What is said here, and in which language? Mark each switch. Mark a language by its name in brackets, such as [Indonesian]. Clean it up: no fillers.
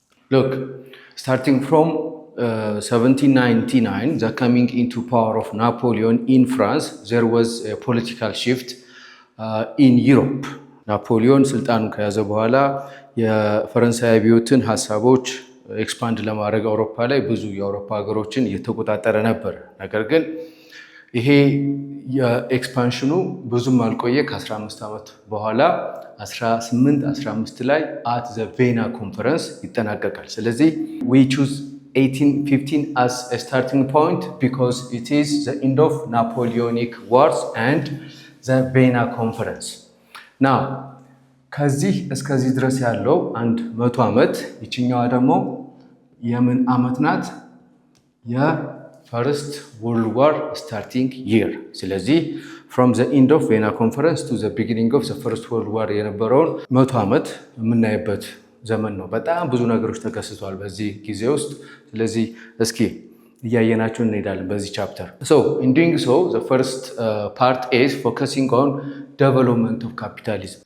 [English] Look, starting from 1799, the coming into power of Napoleon in France, there was a political shift in Europe. [Amharic] ናፖሊዮን ስልጣኑን ከያዘ በኋላ የፈረንሳይ አብዮትን ሀሳቦች ኤክስፓንድ ለማድረግ አውሮፓ ላይ ብዙ የአውሮፓ ሀገሮችን እየተቆጣጠረ ነበር። ነገር ግን ይሄ የኤክስፓንሽኑ ብዙም አልቆየ። ከ15 ዓመት በኋላ 1815 ላይ [English] አት ዘ ቬና ኮንፈረንስ [Amharic] ይጠናቀቃል። ስለዚህ [English] we choose 1815 as a starting point because it is the end of Napoleonic Wars and the Vienna Conference. [Amharic] Now ከዚህ እስከዚህ ድረስ ያለው 100 ዓመት፣ ይችኛዋ ደግሞ የምን ዓመት ናት? [English] የፈርስት ወርልድ ዋር ስታርቲንግ ይር። [Amharic] ስለዚህ [English] from the end of Vienna Conference to the beginning of the first world war [Amharic] የነበረውን 100 ዓመት የምናይበት ዘመን ነው። በጣም ብዙ ነገሮች ተከስተዋል በዚህ ጊዜ ውስጥ። ስለዚህ እስኪ እያየናቸው እንሄዳለን በዚህ ቻፕተር። [English] So in doing so, the first part is focusing on development of capitalism.